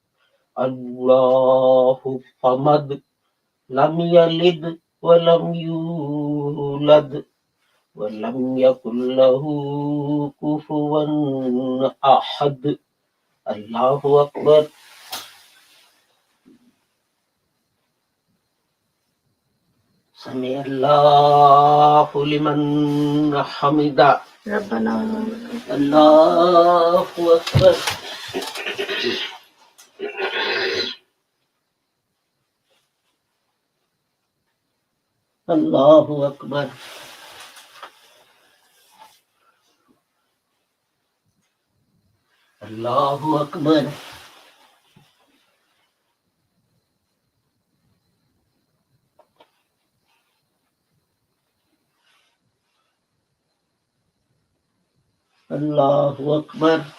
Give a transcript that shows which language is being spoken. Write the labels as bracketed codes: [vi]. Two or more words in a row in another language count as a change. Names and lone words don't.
[ar] الله الصمد لم يلد ولم يولد ولم يكن له كفوا أحد الله أكبر سمع الله لمن حمده ربنا اللہ اکبر اللہ اکبر اللہ اکبر اللہ اکبر